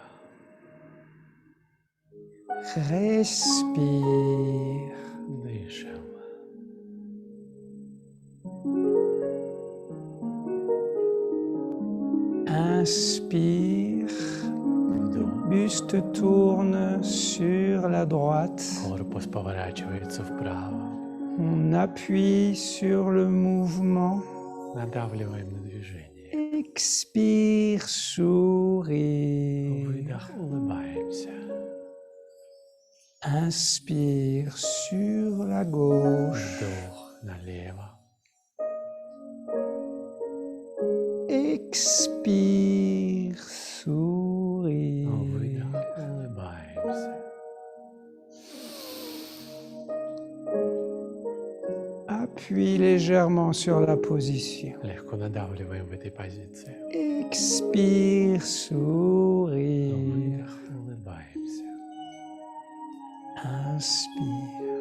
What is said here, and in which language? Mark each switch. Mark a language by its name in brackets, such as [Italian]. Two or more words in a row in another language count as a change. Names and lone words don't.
[French] Respire. [Russian] Дышим. [French] Inspire. [Russian] Вдох. [French] Buste tourne sur la droite. [Russian] Корпус поворачивается вправо. [French] On appuie sur le mouvement. [Russian] Надавливаем на движение. [French] Expire, sourire. [Russian] Выдох. Улыбаемся. [French] Inspire sur la gauche. [Russian] Вдох налево. [French] Expire, sourire. [Russian] Выдох. Улыбаемся. [French] Appuie légèrement sur la position. [Russian] Легко надавливаем в этой позиции. [French] Expire, sourire. [Russian] Выдох. Улыбаемся. [French] Inspire.